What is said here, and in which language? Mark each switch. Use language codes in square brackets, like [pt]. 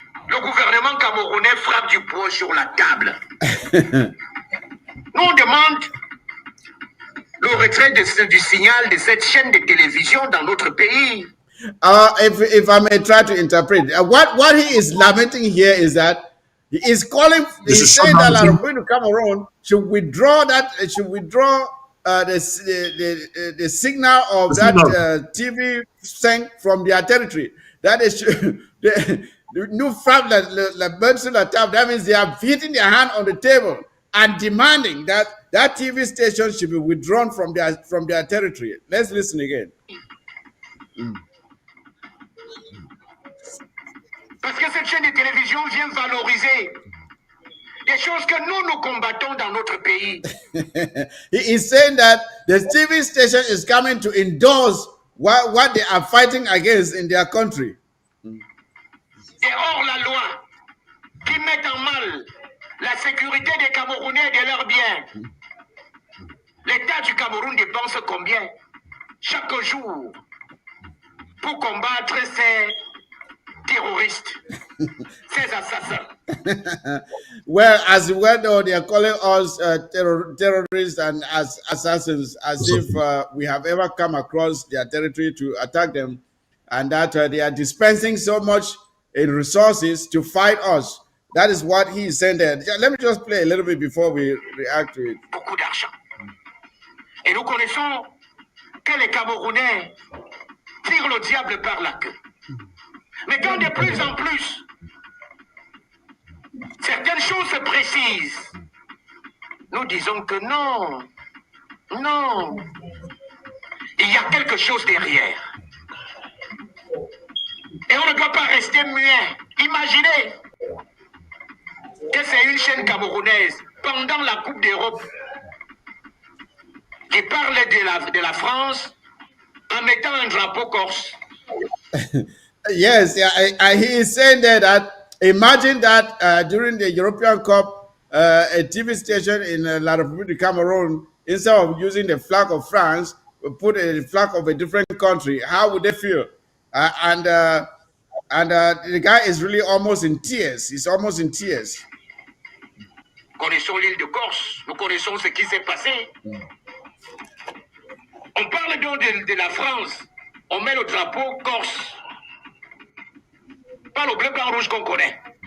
[fr] Le gouvernement camerounais frappe du poing sur la table. Nous on demande le retrait du signal de cette chaîne de télévision dans notre pays. [en] If I may try to interpret, what he is lamenting here is that he is calling. He's saying that La République du Cameroon should withdraw that. Should withdraw the signal of that TV sent from their territory. That is the new fact that that means they are hitting their hand on the table and demanding that that TV station should be withdrawn from their territory. Let's listen again. [fr] Parce que cette chaîne de télévision vient valoriser des choses que nous combattons dans notre pays. [en] He is saying that the TV station is coming to endorse what they are fighting against in their country. [fr] Et hors la loi qui mettent en mal la sécurité des Camerounais et de leurs biens. L'État du Cameroun dépense combien chaque jour pour combattre ces terroristes, ces assassins? [en] Well, as well know, they are calling us terrorists and as assassins, as if we have ever come across their territory to attack them, and that they are dispensing so much in resources to fight us. That is what he is saying there. Let me just play a little bit before we react to it. [fr] Beaucoup d'argent. Et nous connaissons que les Camerounais tirent le diable par la queue. Mais quand de plus en plus, certaines choses se précisent, nous disons que non, non, il y a quelque chose derrière. Et on ne doit pas rester muet. Imaginez que c'est une chaîne camerounaise pendant la Coupe d'Europe qui parle de la France en mettant un drapeau corse. [en] Yes, yeah, he is saying there that imagine that during the European Cup, a TV station in La République du Cameroon, instead of using the flag of France, put a flag of a different country. How would they feel? And the guy is really almost in tears. He's almost in tears. [fr] Connaissons l'île de Corse, nous connaissons ce qui s'est passé. On parle donc de la France, on met le drapeau corse. Pas le bleu, blanc, rouge qu'on connaît.